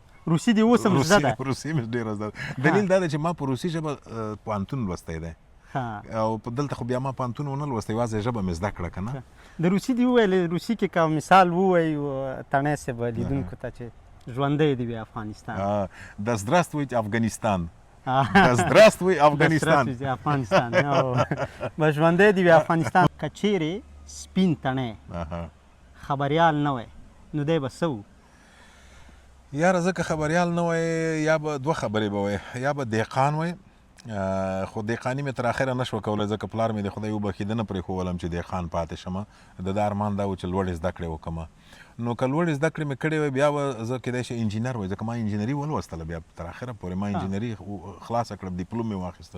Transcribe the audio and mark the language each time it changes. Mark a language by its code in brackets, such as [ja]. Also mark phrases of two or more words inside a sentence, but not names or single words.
[ps] روسي دې اوس هم زده ده روسي مې ډېره زده ده دلیل دا دی چې ما په روسي ژبه پوهنتون لوستی دی او دلته خو بیا ما پوهنتون ونه لوستی یوازې ژبه مې زده کړه که نه د روسي دې وویل روسي کې که مثال ووایو تنی صاحب لیدونکو ته چې ژوندی دې وي افغانستان [ru] да здравствуйте Афганистан да здравствуй Афганистан [ps] به ژوندی دې وي افغانستان که چیرې سپین تڼی خبریال نه وی نو دی به څه و یاره زه که خبریال نه وی یا به دوه خبرې به وی یا به دهقان وی خو دهقاني مې تر اخره نه شوه کولی ځکه پلار مې د خدای وبخښي ده نه پرېښولم چې دهقان پاتې شمه د ده ارمان دا و چې لوړې زده کړې وکړمه نو که لوړې زده کړې مې کړې وی بیا به زه کیدای شي انجینر وی ځکه ما انجینري ولوستله بیا تر اخره پورې ما انجینري خلاصه کړم ډیپلوم مې واخیسته